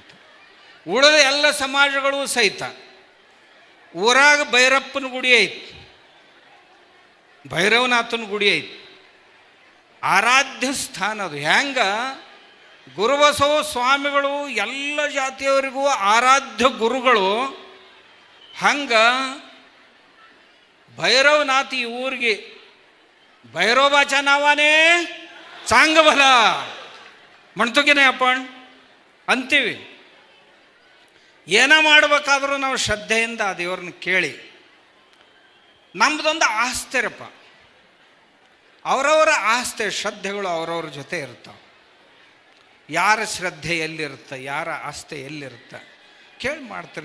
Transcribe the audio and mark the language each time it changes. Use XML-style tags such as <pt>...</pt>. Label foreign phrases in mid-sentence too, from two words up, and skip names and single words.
<kn>ಉಳಿದ ಎಲ್ಲ ಸಮಾಜಗಳು ಸಹಿತ ಊರಾಗ ಭೈರಪ್ಪನ ಗುಡಿ ಐತಿ, ಭೈರವನಾಥನ ಗುಡಿ ಐತಿ, ಆರಾಧ್ಯ ಸ್ಥಾನ ಅದು. ಹೆಂಗ ಗುರುಬಸವ ಸ್ವಾಮಿಗಳು ಎಲ್ಲ ಜಾತಿಯವರಿಗೂ ಆರಾಧ್ಯ ಗುರುಗಳು, ಹಂಗ ಭೈರವನಾಥ ಈ ಊರಿಗೆ</kn> <mr>भैरवाचा नावाने चांगभल म्हणतो की नाही आपण</mr> <kn>ಅಂತೀವಿ. ಏನ ಮಾಡಬೇಕಾದ್ರೂ ನಾವು ಶ್ರದ್ಧೆಯಿಂದ ಆ ದೇವ್ರನ್ನ ಕೇಳಿ, ನಮ್ಮದೊಂದು ಆಸ್ತಿರಪ್ಪ, ಅವರವರ ಆಸ್ತಿ ಶ್ರದ್ಧೆಗಳು ಅವರವ್ರ ಜೊತೆ ಇರ್ತಾವೆ. ಯಾರ ಶ್ರದ್ಧೆ ಎಲ್ಲಿರುತ್ತೆ, ಯಾರ ಆಸ್ತಿ ಎಲ್ಲಿರುತ್ತೆ ಕೇಳಿ ಮಾಡ್ತೀರಿ.</kn>